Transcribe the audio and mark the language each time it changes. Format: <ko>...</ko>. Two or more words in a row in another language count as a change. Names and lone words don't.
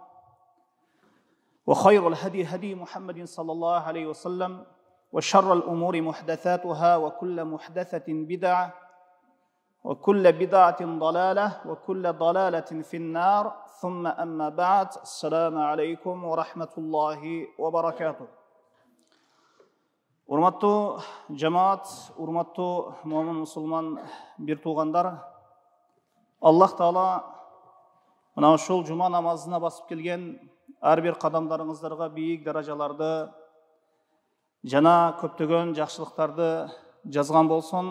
<ar>وخير الهدي هدي محمد صلى الله عليه وسلم وشر الأمور محدثاتها وكل محدثة بدعة وكل بدعة ضلالة وكل ضلالة في النار ثم أما بعد السلام عليكم ورحمة الله وبركاته.</ar> <ky>Урматтуу жамаат, урматтуу момин мусулман бир туугандар, Аллах Таала мына ушул жума намазына басып келген ар бир кадамдарыңыздарга бийик даражаларды жана көптөгөн жакшылыктарды жазган болсун.</ky>